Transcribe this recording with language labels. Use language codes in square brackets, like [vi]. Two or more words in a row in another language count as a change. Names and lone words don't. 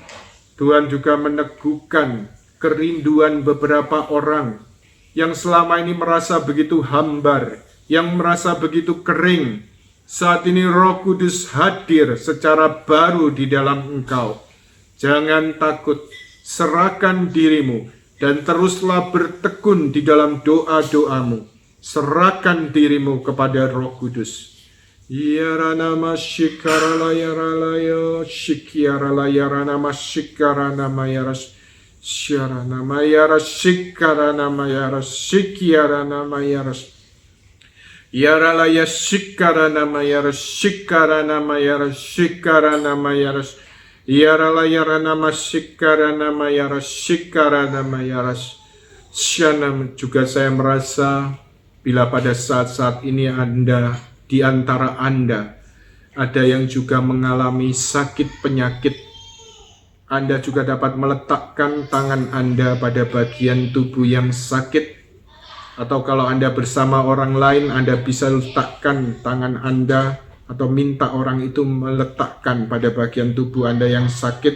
[id] Tuhan juga meneguhkan kerinduan beberapa orang yang selama ini merasa begitu hambar, yang merasa begitu kering. Saat ini Roh Kudus hadir secara baru di dalam engkau. Jangan takut, serahkan dirimu dan teruslah bertekun di dalam doa-doamu. Serahkan dirimu kepada Roh Kudus. Yaranama shikarala yaralaya shikyarala yaranama shikarana mayaras. Syarana mayara shikarana mayara shikiarana mayara yaralaya shikarana mayara shikarana mayara shikarana mayara yaralaya rana shikarana mayara shikarana mayara. Syana juga saya merasa bila pada saat-saat ini Anda, di antara Anda ada yang juga mengalami sakit penyakit, Anda juga dapat meletakkan tangan Anda pada bagian tubuh yang sakit, atau kalau Anda bersama orang lain, Anda bisa letakkan tangan Anda atau minta orang itu meletakkan pada bagian tubuh Anda yang sakit.